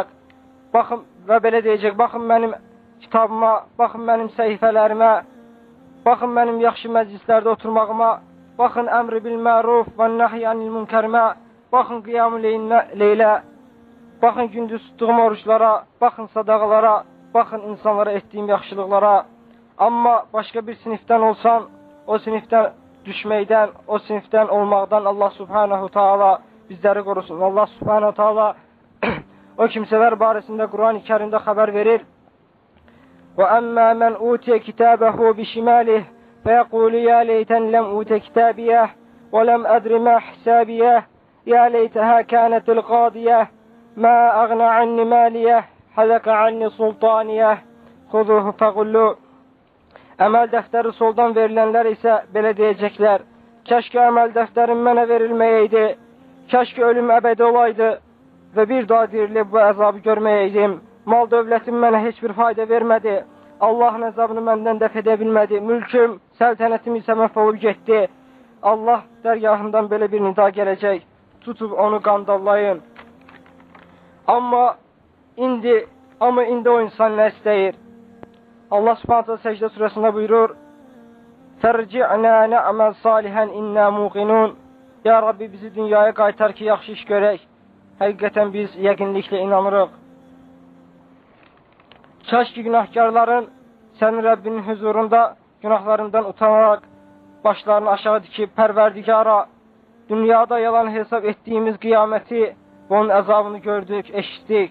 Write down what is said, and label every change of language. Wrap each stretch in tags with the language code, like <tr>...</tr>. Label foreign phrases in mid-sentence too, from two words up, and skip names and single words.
<az>Baxın və belə deyəcək: Baxın mənim kitabıma, baxın mənim səhifələrimə, baxın mənim yaxşı məclislərdə oturmağıma, baxın</az> <ar>أمر بالمعروف و نهي عن ال</ar> <az>münkərimə, baxın qiyam-ı leylə, baxın gündüz tutduğum oruçlara, baxın sadaqalara, baxın insanlara etdiyim yaxşılıqlara. Amma başqa bir sinifdən olsan, o sinifdən düşməkdən, o sinifdən olmaqdan Allah</az> <ar>سبحانه تعالى</ar> <az>bizləri qorusun. Allah</az> <ar>سبحانه تعالى</ar> <az>o kimsələr barəsində Quran-ı Kərimdə xəbər verir.</az> <ar>وَأَمَّا مَنْ أُوتِيَ كِتَابَهُ بِشِمَالِهِ فَيَقُولُ يَا لَيْتَنِي لَمْ أُوتَ كِتَابِيَهْ وَلَمْ أَدْرِ مَا حِسَابِيَهْ يَا لَيْتَهَا كَانَتِ الْقَاضِيَةَ مَا أَغْنَى عَنِّي مَالِيَهْ هَلَكَ عَنِّي سُلْطَانِيَهْ خُذُوهُ فَغُلُّوهُ.</ar> <az>Əməl dəftəri soldan verilənlər isə belə deyəcəklər: Kəşki əməl dəftərim mənə verilməyəydi, kəşki ölüm əbədi olaydı və bir daha dirilib bu əzabı görməyəydim. Mal dövlətim mənə heç bir fayda vermədi, Allahın əzabını məndən dəf edə bilmədi, mülküm, səltənətim isə məhv olub getdi. Allah dərgahından belə bir nida gələcək, tutub onu qandallayın. Amma indi o insan nə istəyir? Allah Subhanahu Səcdə surəsində buyurur:</az> <ar>"فارجعنا نعمل صالحا إنا موقنون." يا ربي,</ar> <az>bizi dünyaya qaytar ki, yaxşı iş görək. Həqiqətən biz yəqinliklə inanırıq. Kaş ki, günahkarların sənin Rəbbinin huzurunda günahlarından utanaraq başlarını aşağı dikib Pərverdigara, dünyada yalan hesab etdiyimiz qiyaməti və onun əzabını gördük, eşitdik.</az>